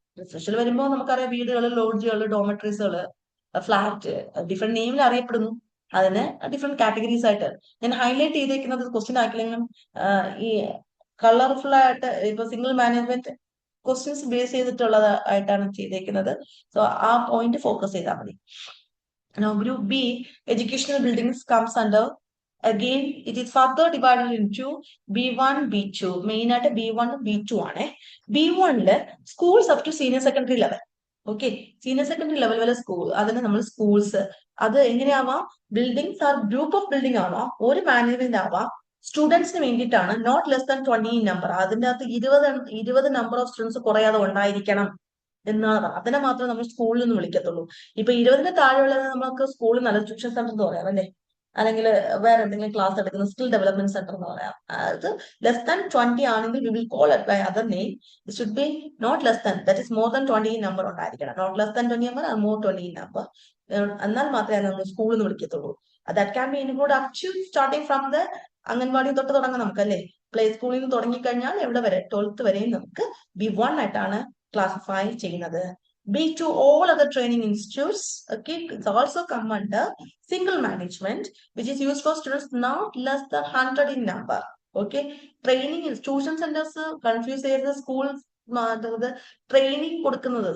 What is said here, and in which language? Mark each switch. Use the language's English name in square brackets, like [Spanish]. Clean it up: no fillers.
[Malayalam] Residential വരുമ്പോൾ നമുക്കറിയാം വീടുകൾ, ലോഡ്ജുകൾ, ഡോമെട്രീസുകൾ, ഫ്ലാറ്റ് ഡിഫറെന്റ് നെയിമിൽ അറിയപ്പെടുന്നു. അതിന് ഡിഫറെന്റ് കാറ്റഗറീസ് ആയിട്ട് ഞാൻ ഹൈലൈറ്റ് ചെയ്തേക്കുന്നത് ക്വസ്റ്റ്യൻ ആക്കില്ലെങ്കിലും ഈ കളർഫുൾ ആയിട്ട് ഇപ്പൊ സിംഗിൾ മാനേജ്മെന്റ് ക്വസ്റ്റ്യൻസ് ബേസ് ചെയ്തിട്ടുള്ളത് ആയിട്ടാണ് ചെയ്തേക്കുന്നത്. സോ ആ പോയിന്റ് ഫോക്കസ് ചെയ്താൽ മതി. [English] Now group B, educational buildings comes under, again it is further divided into B1, B2. [Malayalam] Main ആയിട്ട് B1, B2 ആണ്. [English] B1 schools up to senior secondary level. [Malayalam] Okay, senior secondary level വരെ school, അതിന് നമ്മൾ schools, അത് എങ്ങനെയാവാം? Buildings R group of building ആവാം, ഒരു management ആവാം, സ്റ്റുഡൻസിന് വേണ്ടിയിട്ടാണ്. [English] Not less than 20 number. [Malayalam] അതിന്റെ അകത്ത് 20 നമ്പർ ഓഫ് സ്റ്റുഡൻസ് കുറയാതെ ഉണ്ടായിരിക്കണം എന്നാണ്. അതിനെ മാത്രമേ നമ്മൾ സ്കൂളിൽ നിന്ന് വിളിക്കത്തുള്ളൂ. ഇപ്പൊ 20 താഴെയുള്ളത് നമുക്ക് സ്കൂളിൽ നല്ല ട്യൂഷൻ സെന്റർ എന്ന് പറയാം അല്ലെ, അല്ലെങ്കിൽ വേറെ എന്തെങ്കിലും ക്ലാസ് എടുക്കുന്ന സ്കിൽ ഡെവലപ്മെന്റ് സെന്റർ എന്ന് പറയാം. [English] അത് less than 20 [Malayalam] ആണെങ്കിൽ [English] We will call it by other name. It should be not less than, that is more than 20 number [Malayalam] ഉണ്ടായിരിക്കണം. [English] Not less than 20 number, more 20 number. [Malayalam] എന്നാൽ മാത്രമേ നമ്മൾ സ്കൂളിൽ നിന്ന് വിളിക്കത്തുള്ളൂ. [English] that can be include up to starting from the anganwadi [Malayalam] തൊട്ട് തുടങ്ങാം നമുക്ക് അല്ലെ. പ്ലേ സ്കൂളിൽ നിന്ന് തുടങ്ങിക്കഴിഞ്ഞാൽ എവിടെ വരെ 12th വരെയും നമുക്ക് B1 ആയിട്ടാണ് ക്ലാസിഫൈ ചെയ്യുന്നത്. [English] B2, all other training institutes, okay, it's also come under single management, which is used for students not less than 100 in number. [Malayalam] Okay, training institution centers confuse ചെയ്ത സ്കൂൾ ട്രെയിനിങ് കൊടുക്കുന്നത്.